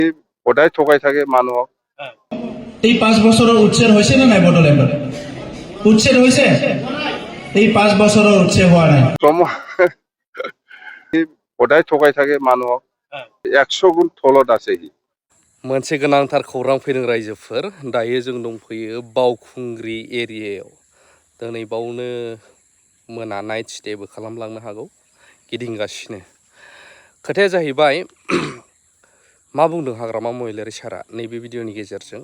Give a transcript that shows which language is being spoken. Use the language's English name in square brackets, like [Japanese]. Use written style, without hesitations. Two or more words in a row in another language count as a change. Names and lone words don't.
[Assamese] সদায় ঠগাই থাকে মানুহক। এই 5 বছৰৰ উচ্ছেদ হৈছে নে নাই বড়োলেণ্ডত? উচ্ছেদ হৈছে? এই 5 বছৰৰ উচ্ছেদ হোৱা নাই। সদায় ঠগাই থাকে মানুহক। 100 গুণ তলত আছে সি। [Bodo] मोनसे गोनांथार खौरां फैदों रायजोफोर। दायो जों दंफैयो बावखुंग्रि एरियायाव। दिनै बावनो मोना [English] night stay [Bodo] खालामलांनो हागौ, गिदिंगासिनो। खोथाया जाहैबाय मा बुंदों हाग्रामा महिलारि सारा नैबे भिडिअनि गेजेरजों।